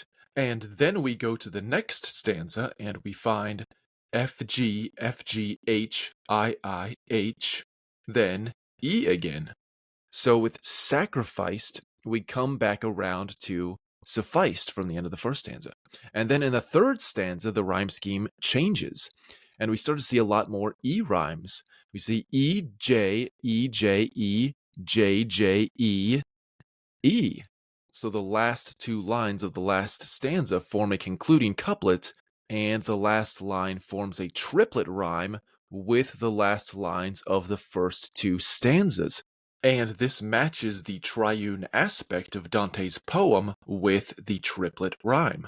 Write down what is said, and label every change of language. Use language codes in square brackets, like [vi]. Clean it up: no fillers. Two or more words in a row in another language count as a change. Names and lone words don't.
[en] And then we go to the next stanza and we find F, G, F, G, H, I, H, then E again. So with sacrificed, we come back around to sufficed from the end of the first stanza. And then in the third stanza, the rhyme scheme changes. And we start to see a lot more E rhymes. We see E, J, E, J, E, J, J, E, E. So the last two lines of the last stanza form a concluding couplet, and the last line forms a triplet rhyme with the last lines of the first two stanzas. And this matches the triune aspect of Dante's poem with the triplet rhyme.